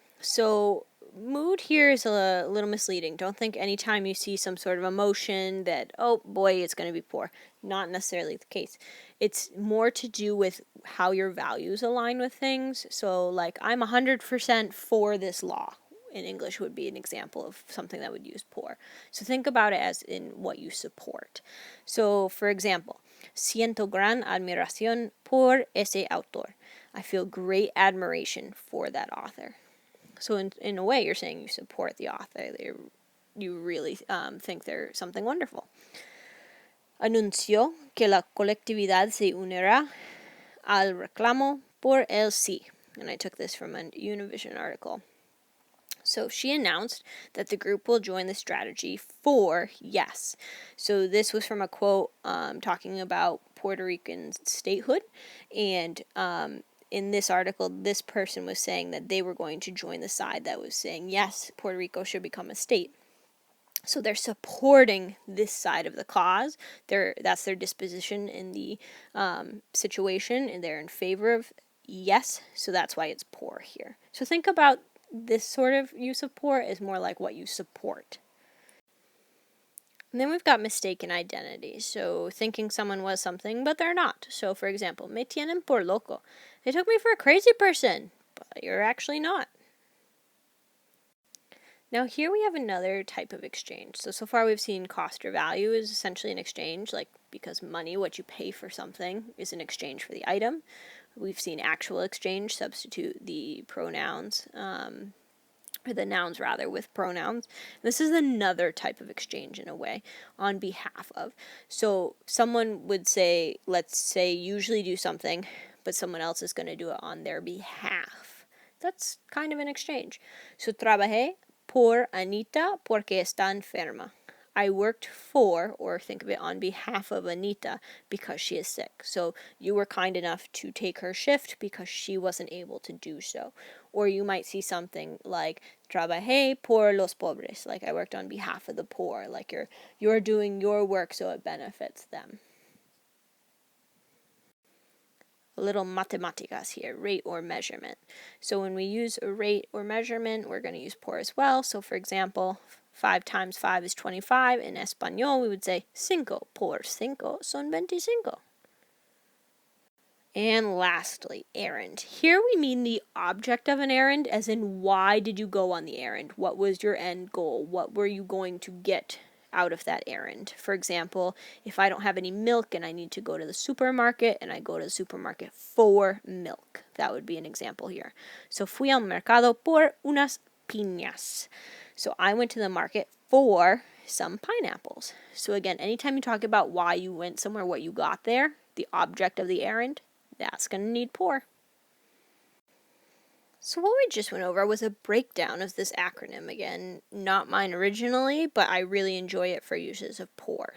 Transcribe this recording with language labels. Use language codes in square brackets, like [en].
[en] So mood here is a little misleading. Don't think anytime you see some sort of emotion that, oh boy, it's going to be por. Not necessarily the case. It's more to do with how your values align with things. So like, I'm 100% for this law. In English would be an example of something that would use por. So think about it as in what you support. So for example, [es] siento gran admiración por ese autor. [en] I feel great admiration for that author. So in a way, you're saying you support the author. You really think they're something wonderful. [es] Anunció que la colectividad se unirá al reclamo por el sí. [en] And I took this from a Univision article. So she announced that the group will join the strategy for yes. So this was from a quote talking about Puerto Rican statehood. And in this article, this person was saying that they were going to join the side that was saying, yes, Puerto Rico should become a state. So they're supporting this side of the cause. That's their disposition in the situation, and they're in favor of yes, so that's why it's por here. So think about this sort of use of por is more like what you support. And then we've got mistaken identity. So thinking someone was something, but they're not. So for example, [es] me tienen por loco. [en] They took me for a crazy person, but you're actually not. Now here we have another type of exchange. So far we've seen cost or value is essentially an exchange, like because money, what you pay for something, is an exchange for the item. We've seen actual exchange, substitute the pronouns, or the nouns rather, with pronouns. This is another type of exchange in a way, on behalf of. So someone would say, let's say, usually do something, but someone else is going to do it on their behalf. That's kind of an exchange. [es] So trabajé por Anita porque está enferma. [en] I worked for, or think of it on behalf of Anita because she is sick. So you were kind enough to take her shift because she wasn't able to do so. Or you might see something like [es] trabajé por los pobres, [en] like I worked on behalf of the poor, like you're doing your work so it benefits them. A little matemáticas here, rate or measurement. So when we use a rate or measurement, we're going to use por as well. So for example, 5 times 5 is 25. In Español, we would say [es] 5 por 5 son 25. [en] And lastly, errand. Here we mean the object of an errand, as in why did you go on the errand? What was your end goal? What were you going to get out of that errand? For example, if I don't have any milk and I need to go to the supermarket and I go to the supermarket for milk, that would be an example here. [es] So fui al mercado por unas piñas. [en] So I went to the market for some pineapples. So again, anytime you talk about why you went somewhere, what you got there, the object of the errand, that's going to need por. So what we just went over was a breakdown of this acronym. Again, not mine originally, but I really enjoy it for uses of por.